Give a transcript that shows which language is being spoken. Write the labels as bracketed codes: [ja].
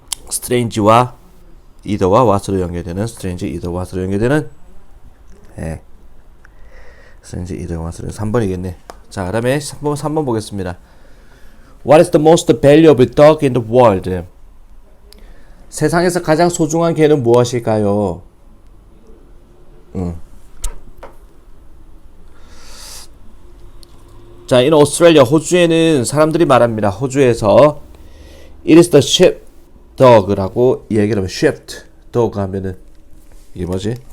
[ko] strange와 either와 what으로 연결되는 strange, either, what으로 연결되는 strange, either, what으로 3번이겠네. 자, 그 다음에 3번 보겠습니다. [en] What is the most valuable dog in the world? [ko] 세상에서 가장 소중한 개는 무엇일까요? 자, [en] in Australia, [ko] 호주에는 사람들이 말합니다. 호주에서 [en] it is the sheepdog [ko] 라고 얘기를 하면 sheepdog 하면은 이게 뭐지?